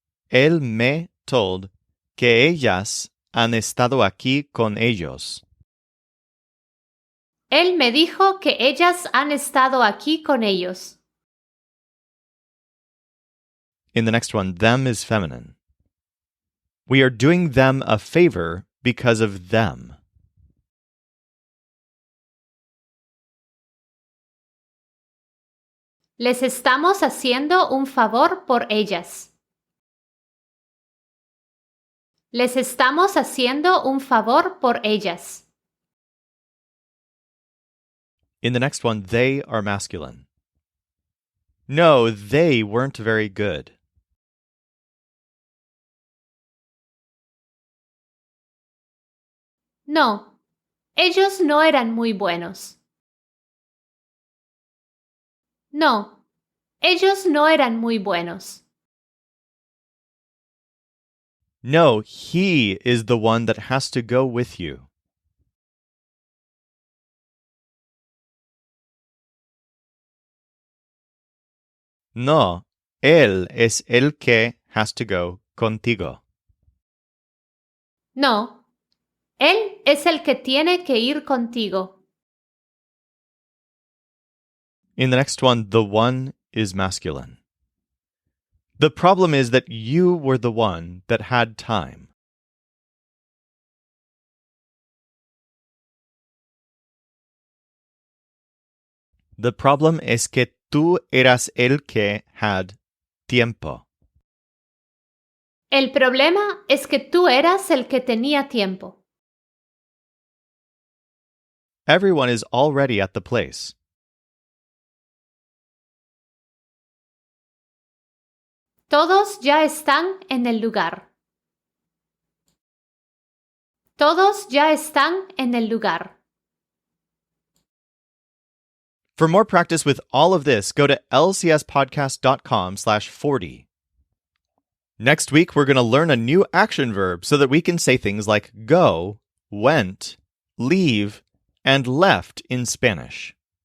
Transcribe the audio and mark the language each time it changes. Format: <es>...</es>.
<es>Él me</es> <en>told</en> <es>que ellas han estado aquí con ellos. Él me dijo que ellas han estado aquí con ellos.</es> <en>In the next one, them is feminine. We are doing them a favor because of them.</en> <es>Les estamos haciendo un favor por ellas. Les estamos haciendo un favor por ellas.</es> <en>In the next one, they are masculine. No, they weren't very good.</en> <es>No, ellos no eran muy buenos. No, ellos no eran muy buenos.</es> <en>No, he is the one that has to go with you.</en> <es>No, él es el que</es> <en>has to go</en> <es>contigo. No, él es el que tiene que ir contigo.</es> <en>In the next one, the one is masculine. The problem is that you were the one that had time. The problem</en> <es>es que tú eras el que</es> <en>had</en> <es>tiempo. El problema es que tú eras el que tenía tiempo.</es> <en>Everyone is already at the place.</en> <es>Todos ya están en el lugar. Todos ya están en el lugar.</es> <en>For more practice with all of this, go to lcspodcast.com/40. Next week, we're going to learn a new action verb so that we can say things like go, went, leave, and left in Spanish.</en>